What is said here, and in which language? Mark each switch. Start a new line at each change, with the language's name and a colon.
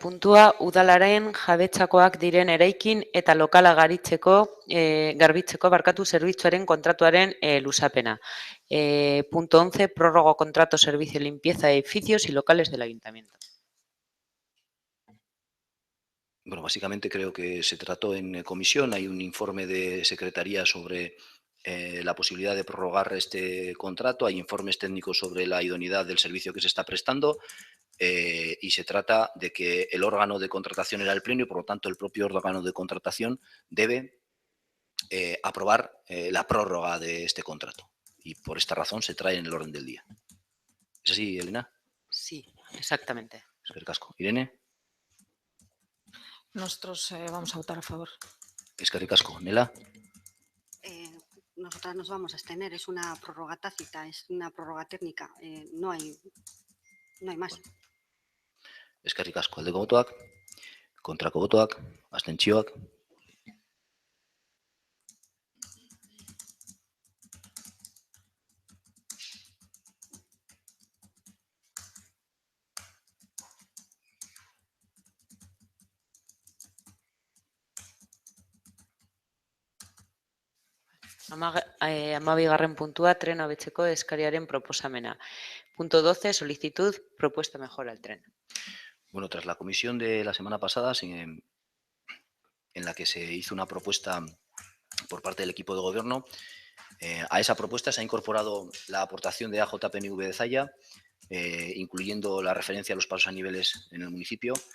Basque: puntua, udalaren jabetzakoak diren eraikin eta lokala garbitzeko zerbitzuaren kontratuaren luzapena.
Spanish: Punto 11, prórrogo contrato servicio de limpieza de edificios y locales del ayuntamiento. Bueno, básicamente creo que se trató en comisión. Hay un informe de Secretaría sobre la posibilidad de prorrogar este contrato. Hay informes técnicos sobre la idoneidad del servicio que se está prestando. Y se trata de que el órgano de contratación era el Pleno y, por lo tanto, el propio órgano de contratación debe aprobar la prórroga de este contrato. Y por esta razón se trae en el orden del día. ¿Es así, Elena? Sí, exactamente. Es que casco. Irene. Nosotros vamos a votar a favor. Es que casco. Nela. Nosotras nos vamos a abstener. Es una prórroga tácita, es una prórroga técnica. No hay más. Bueno.
Basque: Eskerrik asko aldeko botoak, kontrako botoak, abstentzioak. Amabigarren puntua, tren hobetzeko eskariaren proposamena.
Spanish: Punto 12, solicitud, propuesta mejora al tren. Bueno, tras la comisión de la semana pasada, en la que se hizo una propuesta por parte del equipo de gobierno, a esa propuesta se ha incorporado la aportación de AJPNV de Zalla, incluyendo la referencia a los pasos a niveles en el municipio.